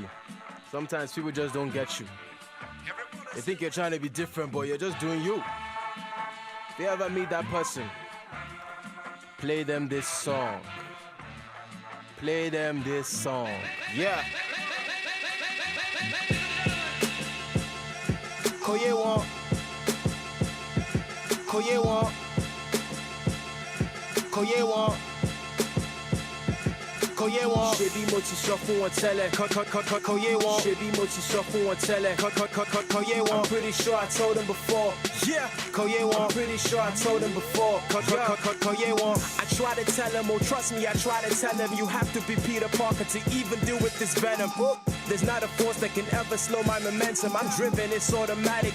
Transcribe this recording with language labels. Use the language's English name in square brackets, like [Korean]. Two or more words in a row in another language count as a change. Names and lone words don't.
[English] Sometimes people just don't get you. They think you're trying to be different, but you're just doing you. If you ever meet that person, play them this song. Play them this song. Yeah. [Yoruba] Koye won. Koye won. Koye won. Koye won. Shebi mo ti sọ fún wọn tẹ́lẹ̀. Koye won. Shebi mo ti sọ fún wọn tẹ́lẹ̀. Koye won. [English] I'm pretty sure I told them before. [Yoruba] Yeah. Koye won. [English] I'm pretty sure I told them before. [Yoruba] Koye won. [English] I try to tell them, oh trust me, I try to tell them you have to be Peter Parker to even deal with this venom. There's not a force that can ever slow my momentum. I'm driven, it's automatic.